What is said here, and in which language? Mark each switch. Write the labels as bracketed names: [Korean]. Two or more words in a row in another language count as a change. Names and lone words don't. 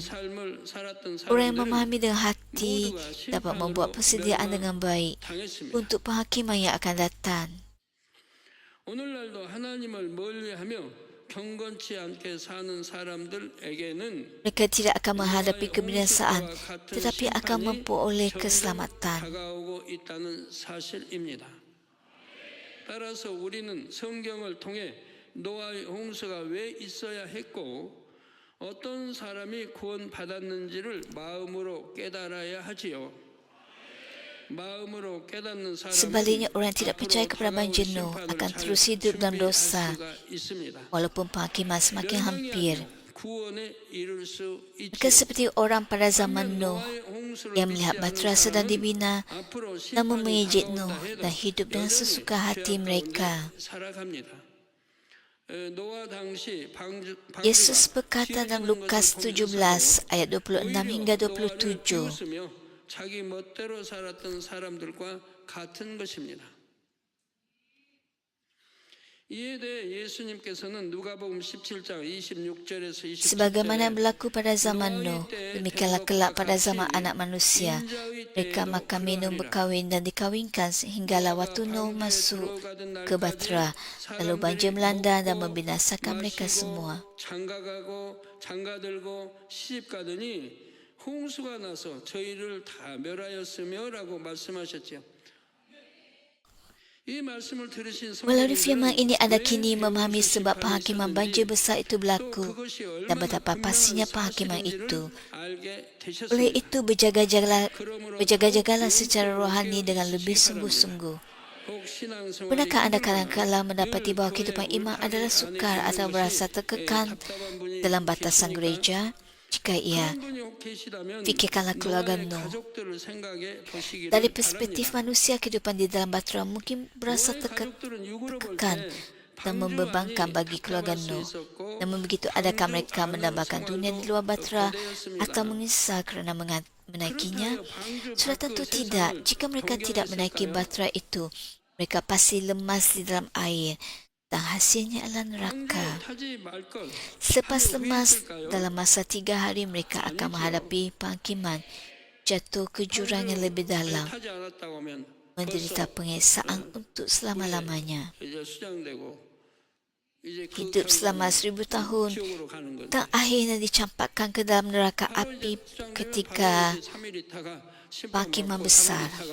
[Malay] Orang yang memahami dengan hati dapat membuat persediaan dengan baik untuk penghakiman yang akan datang. Mereka tidak akan menghadapi kebinasaan, tetapi akan memperoleh keselamatan. [Korean] 따라서 우리는 성경을 통해 노아의 홍수가 왜 있어야 했고 어떤 사람이 구원받았는지를 마음으로 깨달아야 하지요. 마음으로 깨닫는 [Malay] Sebaliknya, [Korean] 사람은 [Malay] orang tidak percaya kepada banjir Nuh akan terus hidup dalam dosa, walaupun penghakiman semakin hampir. [Korean] 구원에 이룰 수 [Malay] Mereka [Korean] 있지요. [Malay] seperti orang pada zaman Nuh [Korean] 노아의 홍수를 [Malay] yang melihat bahtera sedang dibina, [Korean] 앞으로 [Malay] namun [Korean] 심판이 [Malay] mengejek [Korean] 다가온다 [Malay] Nuh [Korean] 해도 [Malay] dan hidup dengan [Korean] 여전히 [Malay] sesuka hati [Korean] 죄악 [Malay] mereka. [Korean] 가운데 살아갑니다. 노아 당시 [Malay] Yesus berkata dalam Lukas 17 ayat 26 hingga 27, [Korean] 비웃으며 자기 멋대로 살았던 사람들과 같은 것입니다. 이에 대해 예수님께서는 누가복음 17장 26절에서 27절에 [Malay] sebagaimana berlaku pada zaman Nuh, demikianlah kelak pada zaman anak manusia. Mereka makan minum berkahwin dan dikahwinkan sehinggalah waktu Nuh masuk ke bahtera, lalu banjir melanda dan membinasakan mereka semua. [Korean] 장가가고 장가들고 시집가더니 홍수가 나서 저희를 다 멸하였으며라고 말씀하셨죠. 이 말씀을 들으신 [Malay] Melalui firman [Korean] 성도님들은 [Malay] ini anda [Korean] 왜 [Malay] kini memahami sebab penghakiman banjir besar itu [Korean] 또 [Malay] berlaku [Korean] 그것이 [Malay] dan [Korean] 얼마나 [Malay] betapa [Korean] 분명한 [Malay] pastinya penghakiman itu. [Korean] 사실인지를 알게 [Malay] Oleh [Korean] 되셨습니다. [Malay] itu berjaga-jagalah secara rohani dengan lebih sungguh-sungguh. [Korean] 혹 신앙생활이 [Malay] Pernahkah anda [Korean] 힘들거나 [Malay] kadang-kala mendapati bahawa [Korean] 늘 [Malay] kehidupan [Korean] 교회 [Malay] iman [Korean] 올 [Malay] adalah [Korean] 하지 [Malay] sukar atau [Korean] 않으시는 [Malay] berasa [Korean] 것이 [Malay] terkekang [Korean] 답답한 분이 [Malay] dalam batasan [Korean] 계십니까? [Malay] gereja? Jika iya, [Korean] 그런 분이 혹 계시다면 [Malay] fikirkanlah keluarga [Korean] 노아의 [Malay] Nuh. [Korean] 가족들을 생각해 보시기를 [Malay] Dari perspektif [Korean] 바랍니다. [Malay] manusia, kehidupan di dalam bahtera mungkin berasa [Korean] 노아의 가족들은 육으로 볼 [Malay] terkekan [Korean] 때 [Malay] dan membebankan bagi keluarga [Korean] 답답할 수 [Malay] Nuh. [Korean] 있었고 [Malay] Namun begitu, adakah [Korean] 방주 [Malay] mereka [Korean] 안으로 [Malay] mendambakan dunia di luar [Korean] 생활도 [Malay] bahtera [Korean] 고되었습니다. [Malay] atau menyesal kerana menaikinya? [Korean] 그렇다면 방주 [Malay] Sudah [Korean] 밖의 [Malay] tentu [Korean] 세상을 [Malay] tidak. Jika mereka tidak menaiki [Korean] 동경했을까요? [Malay] bahtera itu, mereka pasti lemas di dalam air dan hasilnya adalah neraka. [Korean] 방주를 타지 말걸 [Malay] Selepas [Korean] 하며 [Malay] lemas, [Korean] 후회했을까요? [Malay] dalam masa 3 hari mereka akan menghadapi penghakiman, jatuh ke jurang yang lebih dalam, [Korean] 타지 않았다고 하면 [Malay] menderita pengesahan untuk selama-lamanya. [Korean] 이제 수장되고 이제 그 [Malay] Hidup selama 1000 tahun [Korean] 지옥으로 가는 거죠. [Malay] dan akhirnya dicampakkan ke dalam neraka api ketika penghakiman besar.